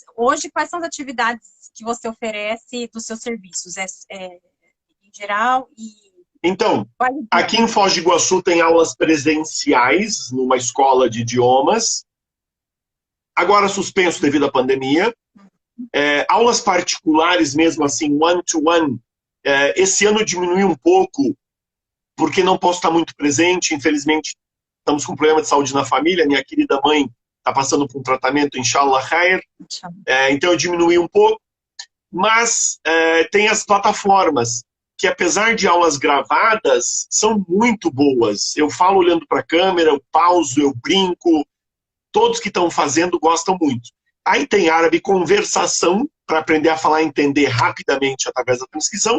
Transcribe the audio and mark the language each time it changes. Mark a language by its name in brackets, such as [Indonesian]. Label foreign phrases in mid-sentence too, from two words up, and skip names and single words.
[Portuguese] Hoje, quais são as atividades que você oferece dos seus serviços? Em geral e... Então, aqui em Foz do Iguaçu tem aulas presenciais numa escola de idiomas. Agora suspenso devido à pandemia. Aulas particulares mesmo assim, [English] one-to-one. [Portuguese] Esse ano diminuiu um pouco, porque não posso estar muito presente. Infelizmente, estamos com problema de saúde na família. Minha querida mãe está passando por um tratamento, [Arabic] إن شاء الله خير. [Portuguese] Então eu diminui um pouco. Mas tem as plataformas, que apesar de aulas gravadas, são muito boas. Eu falo olhando para a câmera, eu pauso, eu brinco. Todos que estão fazendo gostam muito. Aí tem árabe conversação, para aprender a falar e entender rapidamente através da transcrição.